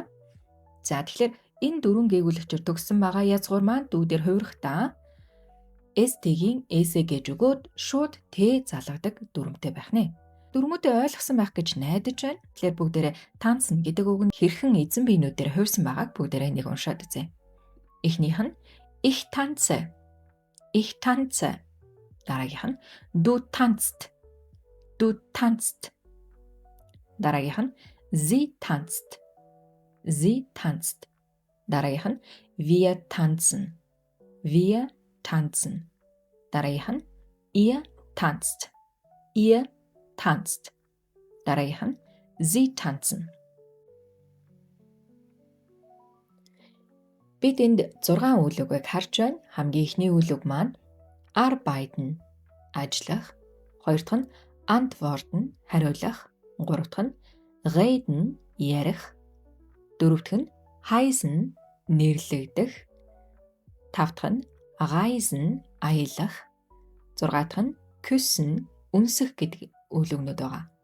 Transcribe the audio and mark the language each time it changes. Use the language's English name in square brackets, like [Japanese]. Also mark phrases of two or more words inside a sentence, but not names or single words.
[Mongolian] За тэгэхээр энэ дөрвөн гээгүүлэгчээр төгссөн байгаа язгуур маань дүүдээр хувирхдаа S-тэйгийн S-ээ гэж өгөөд шууд Т залгадаг дүрмтэй байх нэ. Дүрмүүдээ ойлгосон байх гэж найдаж байна. Тэгэхээр бүгдээрээ танцна гэдэг үг нь хэрхэн эзэн биенүүдээр хувирсан байгааг бүгдээрээ нэг уншаад үзье. Эхнийх нь [German] ich tanze. Ich tanze. [Mongolian] Дараагийнх нь [German] du tanzt. Du tanzt. [Mongolian] Дараагийнх нь [German] sie tanzt. Sie tanzt. [Mongolian] Дараагийнх нь [German] wir tanzen. Wir tanzen. [Mongolian] Дараагийнх нь [German] ihr tanzt. Ihr tanzt. [Mongolian] Дараагийнх нь [German] sie tanzen. [Mongolian] Бид энд 6 үйл үгийг харж байна. Хамгийн эхний үйл үг маань arbeiten ажиллах, хоёр дахь нь antworten хариулах, гурав дахь нь reden ярих, дөрөв дахь нь heißen нэрлэгдэх, тав дахь нь reisen аялах, зургаа дахь нь küssen үнсэх гэдэг үйл өгнүүд байгаа.